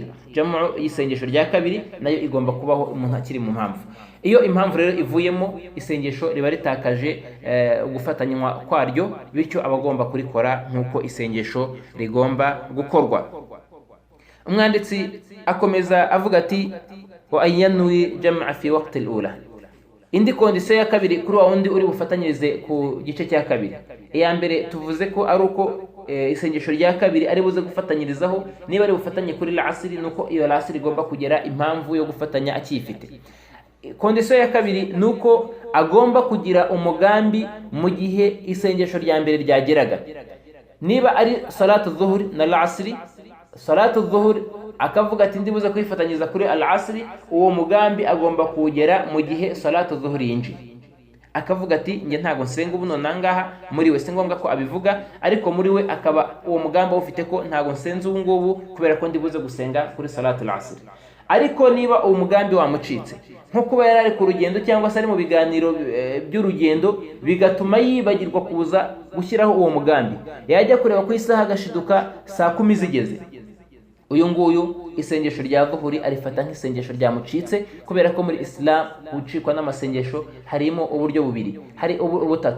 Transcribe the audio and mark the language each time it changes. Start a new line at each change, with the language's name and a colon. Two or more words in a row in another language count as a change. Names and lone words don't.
Kinyarwanda: Jamu y'isengesho rya kabiri nayo igomba kubaho umuntu akiri mu mpamvu. Iyo impamvu rero ivuyemo, isengesho riba ritakaje gufatanywa kwaryo, bityo abagomba kurikora nk'uko isengesho rigomba gukorwa. Umwanditsi akomeza avuga ati
Arabic: وأن ينوي الجمع في وقت الأولى,
Kinyarwanda: indi kondisiyo ya kabiri kuri wa wundi uri bufatanyirize ku gice cya kabiri. Iya mbere tuvuze ko ari uko isengesho rya kabiri ari buze gufatanyirizaho, niba ari bufatanye kuri al-asri, nuko iyo al-asri igomba kugera impamvu yo gufatanya akiyifite. Kondisiyo ya kabiri nuko agomba kugira umugambi mu gihe isengesho rya mbere ryageraga. Niba ari
Arabic: صلاة الظهر
Kinyarwanda: na al-asri,
Arabic: صلاة الظهر
Kinyarwanda: akavuga ati ndibuze kwifatanyiriza kuri al-asri, uwo mugambi agomba kugera mu gihe
Arabic: صلاة الظهر
Kinyarwanda: yinjiye. Akavuga ati nge ntago nsenga ubu nonangaha, muri we si ngombwa ko abivuga, ariko muri we akaba uwo mugambi ufite ko ntago nsenze ubu ngubu kubera ko ndibuze gusenga kuri
Arabic: صلاة العصر.
Kinyarwanda: Ariko niba uwo mugambi wamucitse, nko kuba yari ari ku rugendo cyangwa se ari mu biganiro by'urugendo, bigatuma yibagirwa kuza gushyiraho uwo mugambi, yajya kureba ku isaha agashiduka saa 10 zigeze, uyu nguyu isengesho rya dhuhuri arifata nk'isengesho ryamucitse, kubera ko muri Islam gucikwa n'amasengesho harimo uburyo bubiri, hari ubutatu.